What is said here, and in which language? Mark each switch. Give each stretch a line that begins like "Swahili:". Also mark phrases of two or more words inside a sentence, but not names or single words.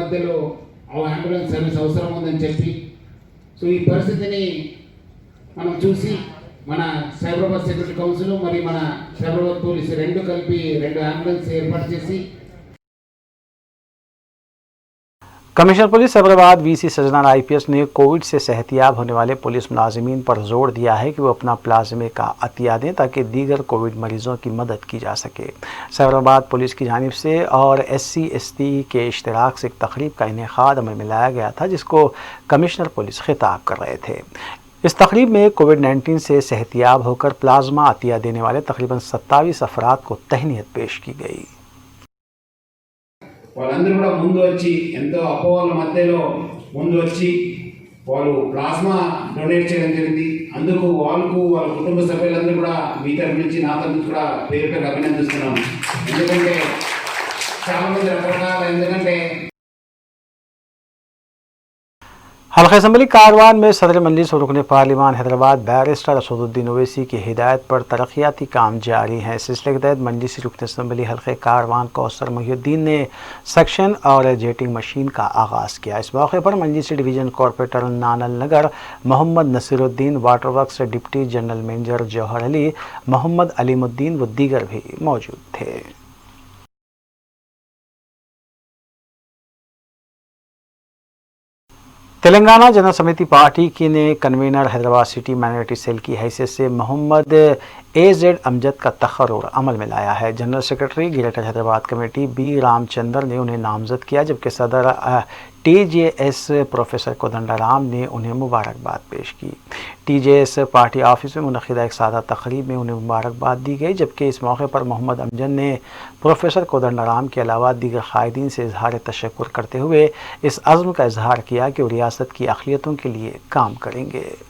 Telugu: మధ్యలో అంబులెన్స్ సర్వీస్ అవసరం ఉందని చెప్పి సో ఈ పరిస్థితిని మనం చూసి మన సైబరాబాద్ సెక్యూరిటీ కౌన్సిల్ మరి మన సైబరాబాద్ పోలీస్ రెండు కలిపి 2 అంబులెన్స్ ఏర్పాటు చేసి
Urdu: کمشنر پولیس سائبرآباد وی سی سجنار آئی پی ایس نے کووڈ سے صحت یاب ہونے والے پولیس ملازمین پر زور دیا ہے کہ وہ اپنا پلازمے کا عطیہ دیں تاکہ دیگر کووڈ مریضوں کی مدد کی جا سکے. سائبرآباد پولیس کی جانب سے اور SC/ST کے اشتراک سے ایک تقریب کا انعقاد عمل میں لایا گیا تھا جس کو کمشنر پولیس خطاب کر رہے تھے. اس تقریب میں کووڈ-19 سے صحت یاب ہو کر پلازما عطیہ دینے والے تقریباً 27 افراد کو تہنیت پیش کی گئی.
Telugu: వాళ్ళందరూ కూడా ముందు వచ్చి ఎంతో అపోహల మధ్యలో ముందు వచ్చి వాళ్ళు
English: plasma donate
Telugu: చేయడం జరిగింది। అందుకు వాళ్ళకు వాళ్ళ కుటుంబ సభ్యులందరూ కూడా మీ తరఫు నుంచి నా తరఫు నుంచి కూడా పేరు పేరు అభినందిస్తున్నాను। ఎందుకంటే చాలా మంది రకరకాల ఎందుకంటే
Urdu: حلقہ اسمبلی کاروان میں صدر مجلس اور رکن پارلیمان حیدرآباد بیرسٹر اسدالدین اویسی کی ہدایت پر ترقیاتی کام جاری ہیں. اس سلسلے کے تحت مجلسی رکن اسمبلی حلقے کاروان کوثر محی الدین نے سکشن اور
English: jetting machine
Urdu: کا آغاز کیا. اس موقع پر مجلسی
English: division corporator
Urdu: نانل نگر محمد نصیرالدین,
English: Water Works deputy general manager
Urdu: جوہر علی، محمد علیم الدین و دیگر بھی موجود تھے. تلنگانہ جنتا سمیتی پارٹی کی نے کنوینر حیدرآباد سٹی مائناریٹی سیل کی حیثیت سے محمد AZ امجد کا تقرر عمل میں لایا ہے۔ جنرل سیکرٹری گریٹر حیدرآباد کمیٹی B رام چندر نے انہیں نامزد کیا، جبکہ صدر TJS پروفیسر کودنڈا رام نے انہیں مبارکباد پیش کی۔ TJS پارٹی آفس میں منعقدہ ایک سادہ تقریب میں انہیں مبارکباد دی گئی، جبکہ اس موقع پر محمد امجد نے پروفیسر کودنڈا رام کے علاوہ دیگر قائدین سے اظہار تشکر کرتے ہوئے اس عزم کا اظہار کیا کہ وہ ریاست کی اقلیتوں کے لیے کام کریں گے۔